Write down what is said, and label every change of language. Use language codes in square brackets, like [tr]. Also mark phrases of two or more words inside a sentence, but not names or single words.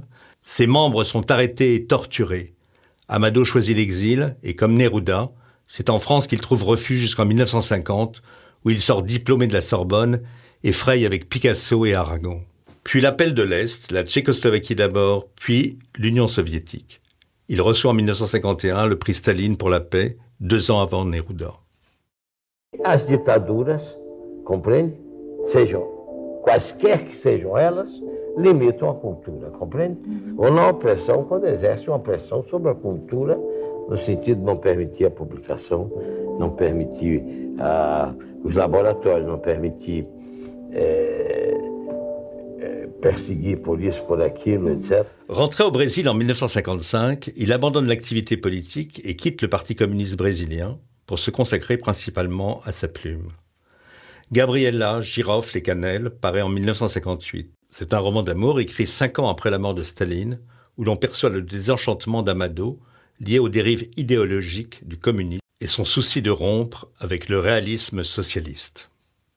[fr] Ses membres sont arrêtés et torturés. Amado choisit l'exil et, comme Neruda, c'est en France qu'il trouve refuge jusqu'en 1950, où il sort diplômé de la Sorbonne et fraye avec Picasso et Aragon. Puis l'appel de l'Est, la Tchécoslovaquie d'abord, puis l'Union soviétique. Il reçoit en 1951 le prix Staline pour la paix, 2 ans avant Neruda. [pt] As ditaduras, compreende? Sejam quaisquer que sejam elas, limitam a cultura, compreende? Ou na opressão, quando exerce uma pressão sobre a cultura, no sentido de não permitir a publicação, não permitir os laboratórios, não permitir perseguir por isso, por aquilo, etc. [fr] Rentré au Brésil en 1955, il abandonne l'activité politique et quitte le Parti communiste brésilien pour se consacrer principalement à sa plume. Gabriela, Girofle et Cannelle paraît en 1958. C'est un roman d'amour écrit 5 ans après la mort de Staline, où l'on perçoit le désenchantement d'Amado lié aux dérives idéologiques du communisme et son souci de rompre avec le réalisme socialiste.